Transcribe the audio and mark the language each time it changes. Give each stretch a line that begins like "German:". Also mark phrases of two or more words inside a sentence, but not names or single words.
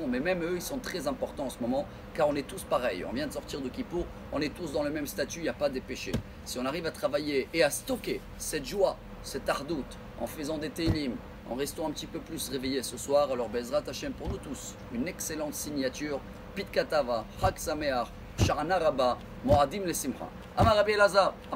French: Mais même eux, ils sont très importants en ce moment, car on est tous pareils. On vient de sortir de Kippour, on est tous dans le même statut, il n'y a pas des péchés. Si on arrive à travailler et à stocker cette joie, cette ardoute, en faisant des télim, en restant un petit peu plus réveillés ce soir, alors
Hebrew: בעזרת השם
French: pour nous tous, une excellente signature,
Aramaic: פתקא טבא,
Hebrew: חג שמח, שנה רבה, מועדים לשמחה. אמר רבי אלעזר.